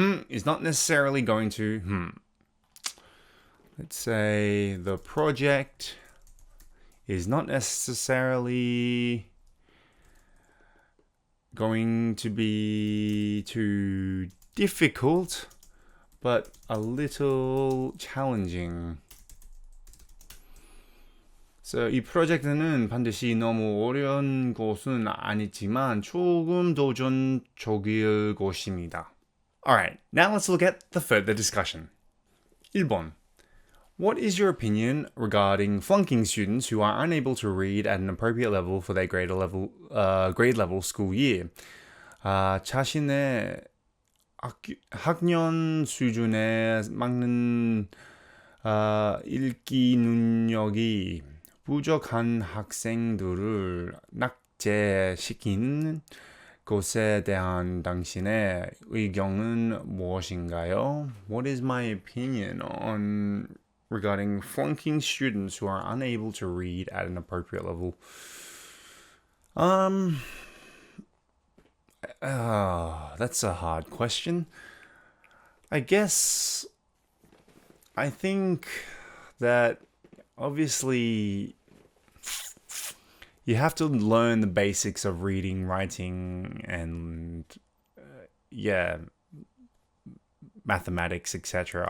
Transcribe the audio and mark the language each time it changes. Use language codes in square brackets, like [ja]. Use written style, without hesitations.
[en] Is not necessarily going to, Let's say the project is not necessarily going to be too difficult, but a little challenging. [ko] So, 이 프로젝트는 반드시 너무 어려운 것은 아니지만 조금 도전적일 것입니다. [en] Alright, now let's look at the further discussion. [ko] 1번. [en] What is your opinion regarding flunking students who are unable to read at an appropriate level for their grade level school year? [ko] 자신의 학년 수준에 맞는 읽기 능력이 부족한 학생들을 낙제시키는 것에 대한 당신의 의견은 무엇인가요? [en] What is my opinion on regarding flunking students who are unable to read at an appropriate level? That's a hard question. I guess I think that obviously you have to learn the basics of reading, writing, and mathematics, etc.